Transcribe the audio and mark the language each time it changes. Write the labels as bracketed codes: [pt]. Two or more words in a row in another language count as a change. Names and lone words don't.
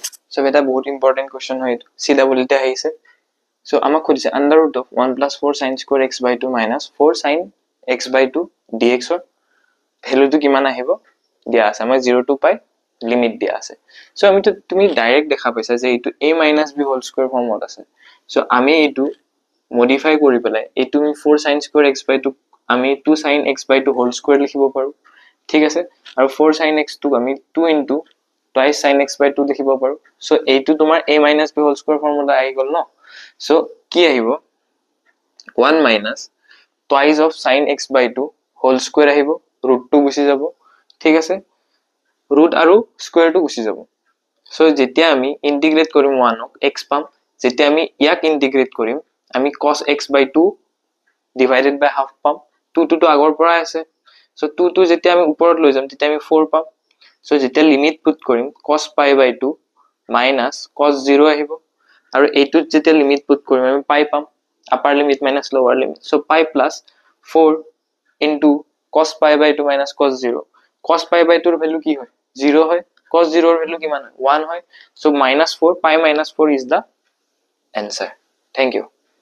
[as] সো এটা বহুত [en] important question [as] হয় এইটো চি ডাবলতে আহিছে সো আমাক কৈছে [en] under root of 1 + 4 sin square x by 2 minus 4 sin x by 2 dx [as] ৰ ভ্যালুটো কিমান আহিব দিয়া আছে আমাৰ [en] 0 to pi [as] লিমিট দিয়া আছে সো আমি তো তুমি ডাইৰেক্ট দেখা পাইছা যে এইটো [en] a - b whole square [as] ফৰ্মত আছে সো আমি এইটো মডিফাই কৰি পেলাই এইটো আমি [en] 4 sin square x by 2 [as] আমি [en] 2 sin x by 2 whole square [as] লিখিব পাৰো ঠিক আছে আৰু [en] 4 sin x [as] টো আমি [en] 2 into twice sin x by 2 [as] লিখিব পাৰো সো এইটো তোমাৰ [en] a - b whole square [as] ফৰ্মত আহি গল ন সো কি আহিব [en] 1 minus twice of sin x by 2 whole square [as] আহিব ৰুট 2 গুছি যাব ঠিক আছে ৰুট আৰু স্কয়াৰটো গুছি যাব সো যেতিয়া আমি ইন্টিগ্ৰেট কৰিম 1 ক x পাম যেতিয়া আমি ইয়াক ইন্টিগ্ৰেট কৰিম আমি [en] cos x by 2 divided by half [as] পাম 2 to আগৰ পৰা আছে সো 2 to যেতিয়া আমি ওপৰত লৈ যাম তেতিয়া আমি 4 পাম সো যেতিয়া [en] limit put [as] কৰিম [en] cos pi by 2 minus cos 0 [as] আহিব আৰু এইটোত যেতিয়া [en] limit put [as] কৰিম আমি pi পাম [en] upper limit minus lower limit [as] সো [en] pi plus 4 into cos pi by 2 minus cos 0 cos pi by 2 [as] ৰ ভ্যালু কি হয় 0 হয় [en] cos 0 [as] ৰ ভ্যালু কিমান হয় 1 হয় সো [en] -4 pi - 4 is the answer thank you